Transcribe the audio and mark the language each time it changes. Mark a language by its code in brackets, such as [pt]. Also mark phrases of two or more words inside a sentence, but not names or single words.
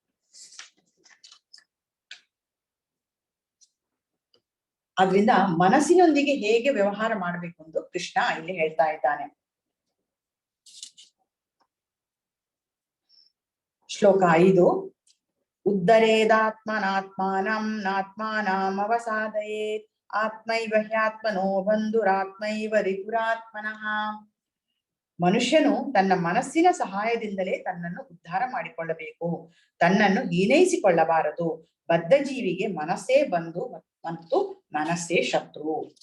[kn] ಆದ್ರಿಂದ ಮನಸ್ಸಿನೊಂದಿಗೆ ಹೇಗೆ ವ್ಯವಹಾರ ಮಾಡಬೇಕು ಎಂದು ಕೃಷ್ಣ ಇಲ್ಲಿ ಹೇಳ್ತಾ ಇದ್ದಾನೆ. ಶ್ಲೋಕ 5. [sa] ಉದ್ಧರೇದಾತ್ಮನಾತ್ಮಾನಂ ನಾತ್ಮಾನಂ ಅವಸಾದಯೇತ್ ಆತ್ಮೈವ ಹ್ಯಾತ್ಮನೋ ಬಂಧುರಾತ್ಮೈವ ರಿಪುರಾತ್ಮನಃ. [kn] ಮನುಷ್ಯನು ತನ್ನ ಮನಸ್ಸಿನ ಸಹಾಯದಿಂದಲೇ ತನ್ನನ್ನು ಉದ್ಧಾರ ಮಾಡಿಕೊಳ್ಳಬೇಕು, ತನ್ನನ್ನು ಹೀನೈಸಿಕೊಳ್ಳಬಾರದು. ಬದ್ಧ ಜೀವಿಗೆ ಮನಸ್ಸೇ ಬಂಧು ಮತ್ತು ಮನಸ್ಸೇ ಶತ್ರು.